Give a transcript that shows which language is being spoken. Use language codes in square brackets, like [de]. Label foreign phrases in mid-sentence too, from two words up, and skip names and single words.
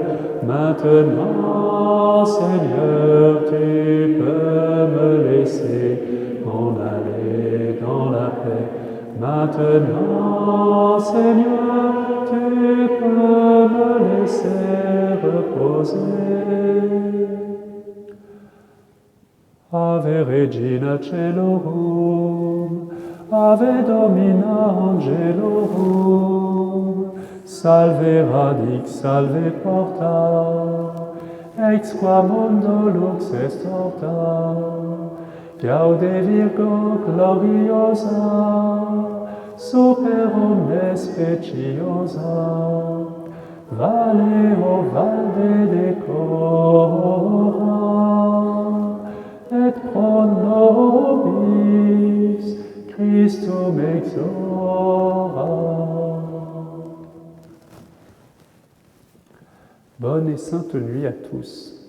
[fr] Maintenant, Seigneur, tu peux me laisser m'en aller dans la paix. Maintenant, Seigneur, tu peux me laisser reposer. [la] Ave Regina Caelorum, Ave Domina Angelorum, Salve radix, salve porta, ex qua mundo lux est orta, Gaude Virgo gloriosa, super omnes speciosa, Vale o valde decora, et pro nobis Christum exora. [fr] Bonne et sainte nuit à tous.